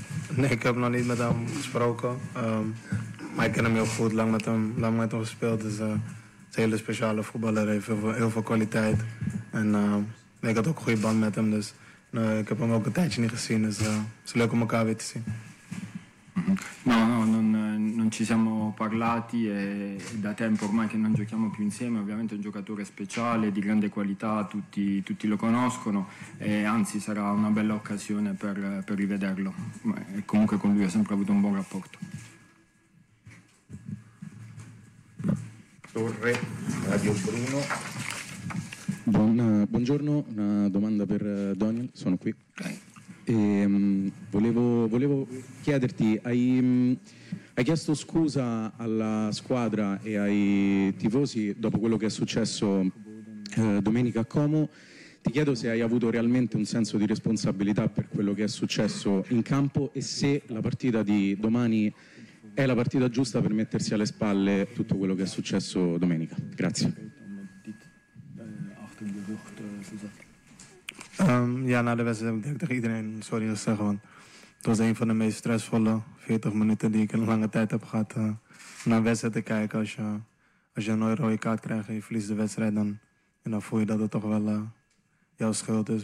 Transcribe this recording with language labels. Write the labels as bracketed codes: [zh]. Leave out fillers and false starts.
[nl] Nee, ik heb nog niet met hem gesproken, maar ik ken hem heel goed, lang met hem gespeeld. Dus een hele speciale voetballer, heel veel kwaliteit. En ik had ook een goede band met hem, dus ik heb hem ook een tijdje niet gezien. Dus het is leuk om elkaar weer te zien. [it] No, non ci siamo parlati, e da tempo ormai che non giochiamo più insieme. Ovviamente è un giocatore speciale, di grande qualità, tutti lo conoscono, e anzi sarà una bella occasione per rivederlo. E comunque con lui ho sempre avuto un buon rapporto. Torre, Radio Bruno. Buongiorno, una domanda per Daniel, sono qui. Okay. Volevo chiederti, hai chiesto scusa alla squadra e ai tifosi dopo quello che è successo domenica a Como. Ti chiedo se hai avuto realmente un senso di responsabilità per quello che è successo in campo e se la partita di domani è la partita giusta per mettersi alle spalle tutto quello che è successo domenica. Grazie. [nl] Ja, na de wedstrijd heb ik direct tegen iedereen sorry gezegd, want het was een van de meest stressvolle 40 minuten die ik in een lange tijd heb gehad. Naar een wedstrijd te kijken, als je een rode kaart krijgt en je verliest de wedstrijd, dan voel je dat het toch wel jouw schuld is.